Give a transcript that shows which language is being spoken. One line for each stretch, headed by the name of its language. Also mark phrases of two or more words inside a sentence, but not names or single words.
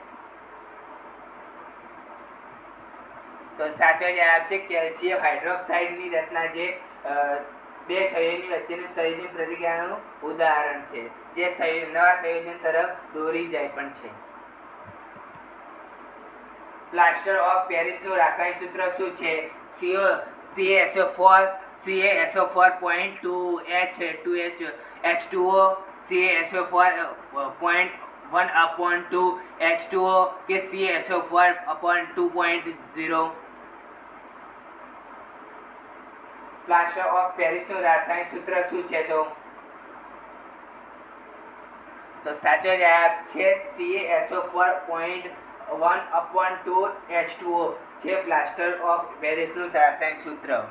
Gujarati: તો સાચો જવાબ છે કેલ્શિયમ હાઇડ્રોક્સાઇડની રચના, જે બે સંયોજનની વચ્ચેનું સંયોજન પ્રતિક્રિયાનું ઉદાહરણ છે, જે નવા સંયોજન તરફ દોરી જાય પણ છે.
English: plaster of
Gujarati: પેરિસનું રાસાયણિક સૂત્ર શું છે? CaSO4, CaSO4.2H2O, CaSO4.1/2 H2O કે CaSO4/2.0.
English: plaster of
Gujarati: પેરિસનું રાસાયણિક સૂત્ર શું છે? તો સાચો જવાબ છે CaSO4.1/2 H2O છે
English: plaster of
Gujarati: પેરિસનું રાસાયણિક સૂત્ર.